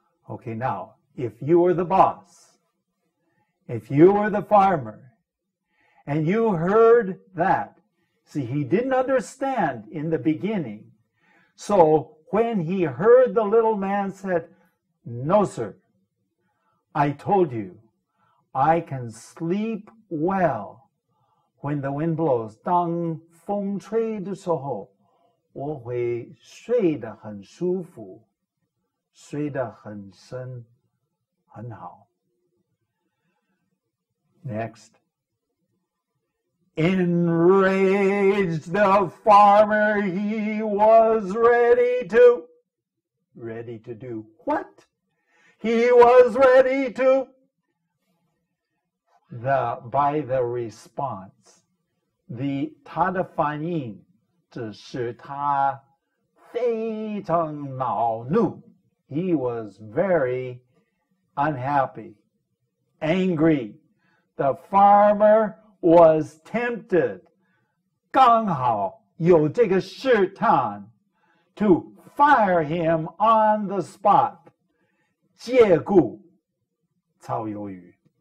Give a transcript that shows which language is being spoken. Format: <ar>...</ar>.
<en>Okay, now, if you were the boss, if you were the farmer, and you heard that, see, he didn't understand in the beginning. So when he heard the little man said, no, sir, I told you, I can sleep well when the wind blows.</en> <zh>当风吹的时候，我会睡得很舒服，睡得很深，很好。</zh> <en>Next. Enraged the farmer, he was ready to do what? He was ready to by the response.</en> <zh>他的反应只是他非常恼怒.</zh> <en>He was very unhappy, angry. The farmer was tempted.</en> <zh>刚好有这个试探</zh> <en>to fire him on the spot.</en> <zh>借故炒鱿鱼.</zh>